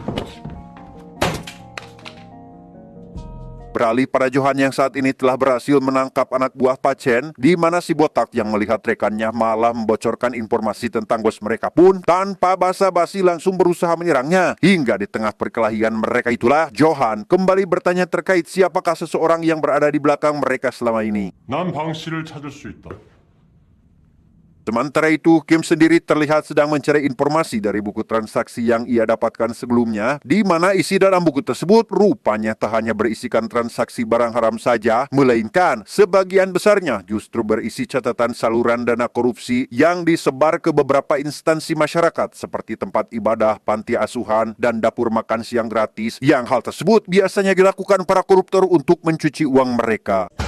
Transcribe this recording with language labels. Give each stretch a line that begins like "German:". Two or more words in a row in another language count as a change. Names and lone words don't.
Indonesian: Beralih pada Johan yang saat ini telah berhasil menangkap anak buah Pak Chen, di mana si botak yang melihat rekannya malah membocorkan informasi tentang bos mereka pun tanpa basa-basi langsung berusaha menyerangnya. Hingga di tengah perkelahian mereka itulah Johan kembali bertanya terkait siapakah seseorang yang berada di belakang mereka selama ini.
Korean: 난 방 씨를 찾을 수 있다.
Indonesian: Sementara itu, Kim sendiri terlihat sedang mencari informasi dari buku transaksi yang ia dapatkan sebelumnya, di mana isi dalam buku tersebut rupanya tak hanya berisikan transaksi barang haram saja, melainkan sebagian besarnya justru berisi catatan saluran dana korupsi yang disebar ke beberapa instansi masyarakat seperti tempat ibadah, panti asuhan, dan dapur makan siang gratis, yang hal tersebut biasanya dilakukan para koruptor untuk mencuci uang mereka.